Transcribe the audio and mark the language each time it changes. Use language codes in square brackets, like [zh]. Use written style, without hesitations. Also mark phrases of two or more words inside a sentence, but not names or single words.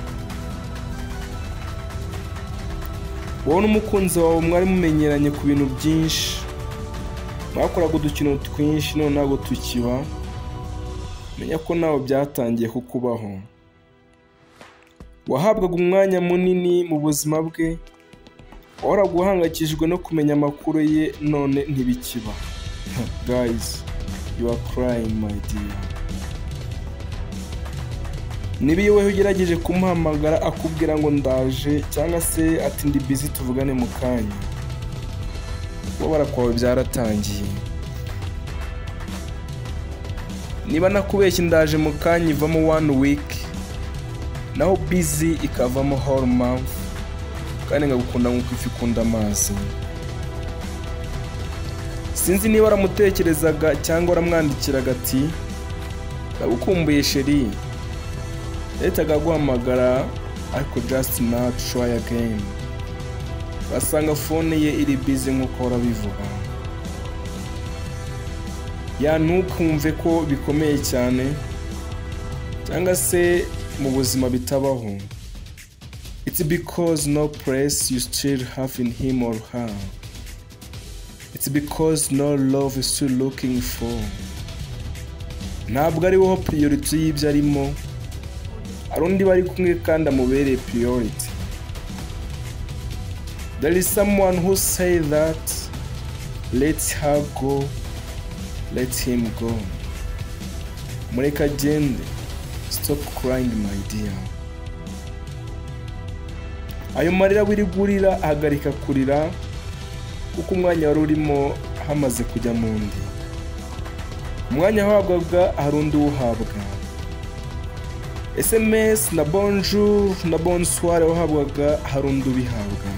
[rw] Wowe n'umukunzi wawe mwari mumenyeranye ku bintu byinshi, mwakoraga udukino twinshi, none ntabwo tukiba, menya ko nawe byatangiye kukubaho. Wahabwaga umwanya munini mu buzima bwe, wahoraga uhangayikishijwe no kumenya amakuru ye, none ntibikiba. [en] Guys, you are crying my dear. [rw] Niba iyo wewe ugerageje kumuhamagara akubwira ngo ndaje cyangwa se ati ndi busy tuvugane mu kanya, wabara kwawe byaratangiye. Niba nakubeshye ndaje mu kanya ivamo 1 week, naho busy ikavamo [en] whole month, [rw] kandi ngagukunda nk'uko ifi ikunda amazi. Sinzi niba waramutekerezaga cyangwa waramwandikiraga ati ndagukumbuye sheri, yahitaga guhamagara ariko [en] just now try again, [rw] basanga phone ye iri busy nk'uko urabivuga. Ya ntukumve ko bikomeye cyane cyangwa se mu buzima bitabaho. [en] It's because no place you still have in him or her. It's because no love is still looking for. [rw] Ntabwo ari wowe priority y'ibyo arimo, arundi bari kumwe kandi amubereye priority. [en] There is someone who say that let her go, let him go. [rw] Mureka agende, [en] stop crying my dear. [rw] Ayo marira wirigurira hagarika kurira, kuko umwanya wari urimo hamaze kujya mu ndi. Umwanya wahabwaga hari undi uhabwa. SMS na bonjour na bonsoir wahabwaga hari undi ubihabwa.